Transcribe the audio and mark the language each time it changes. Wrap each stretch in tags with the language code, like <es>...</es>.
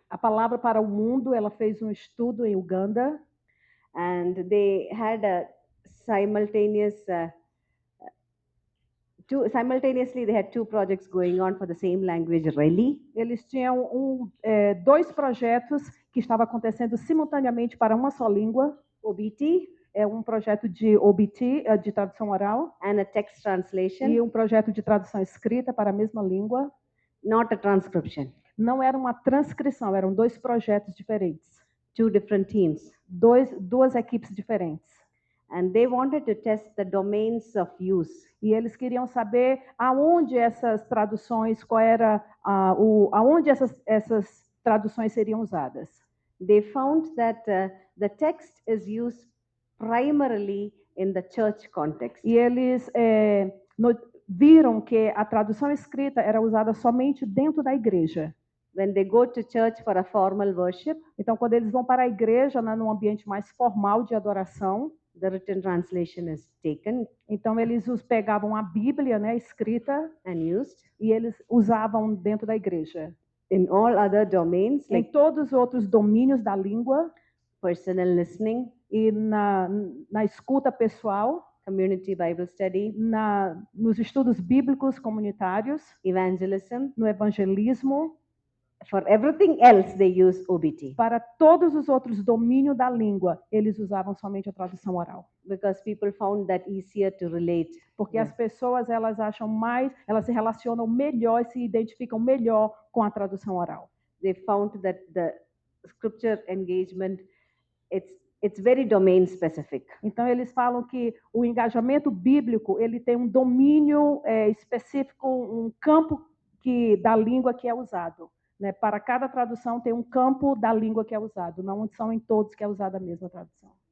<pt>A Palavra para o Mundo, ela fez um estudo em Uganda.</pt> <en>And they had a simultaneously they had 2 projects going on for the same language, really.</en> <pt>Eles tinham 2 projetos que estavam acontecendo simultaneamente para uma só língua.</pt> <en>OBT.</en> <pt>É um projeto de OBT, de tradução oral.</pt> <en>And a text translation.</en> <pt>E um projeto de tradução escrita para a mesma língua.</pt> <en>Not a transcription.</en> <pt>Não era uma transcrição, eram 2 projetos diferentes.</pt> <en>2 different teams.</en> <pt>Duas equipes diferentes.</pt> <en>And they wanted to test the domains of use.</en> <pt>E eles queriam saber aonde essas traduções, aonde essas traduções seriam usadas.</pt> <en>They found that the text is used primarily in the church context.</en> <pt>E eles viram que a tradução escrita era usada somente dentro da igreja.</pt> <en>When they go to church for a formal worship,</en> <pt>então quando eles vão para a igreja, né, num ambiente mais formal de adoração,</pt> <en>the written translation is taken.</en> <pt>Então eles pegavam a Bíblia, né, escrita,</pt> <en>and used,</en> <pt>e eles usavam dentro da igreja.</pt> <en>In all other domains,</en> <pt>em todos os outros domínios da língua,</pt> <en>personal listening,</en> <pt>e na escuta pessoal,</pt> <en>community Bible study,</en> <pt>nos estudos bíblicos comunitários,</pt> <en>evangelism,</en> <pt>no evangelismo,</pt> <en>For everything else, they use OBT.</en> <pt>Para todos os outros domínios da língua, eles usavam somente a tradução oral.</pt> <en>Because people found that easier to relate.</en> <pt>Porque as pessoas, elas acham mais, elas se relacionam melhor e se identificam melhor com a tradução oral.</pt> <en>They found that the scripture engagement, it's very domain specific.</en> <pt>Então eles falam que o engajamento bíblico, ele tem um domínio específico, um campo da língua que é usado. Né? Para cada tradução tem um campo da língua que é usado, não são em todos que é usada a mesma tradução.</pt>